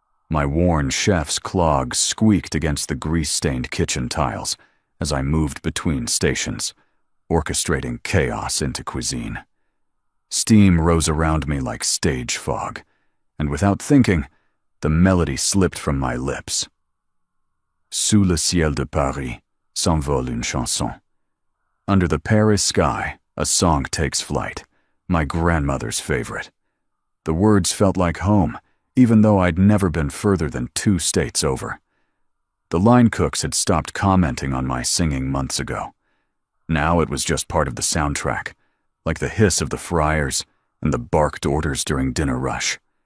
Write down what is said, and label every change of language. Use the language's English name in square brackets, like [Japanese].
[English] My worn chef's clogs squeaked against the grease-stained kitchen tiles as I moved between stations, orchestrating chaos into cuisine. Steam rose around me like stage fog, and without thinking, the melody slipped from my lips. [French] Sous le ciel de Paris s'envole une chanson. [English] Under the Paris sky, a song takes flight, my grandmother's favorite. The words felt like home, even though I'd never been further than 2 states over. The line cooks had stopped commenting on my singing months ago. Now it was just part of the soundtrack, like the hiss of the fryers and the barked orders during dinner rush.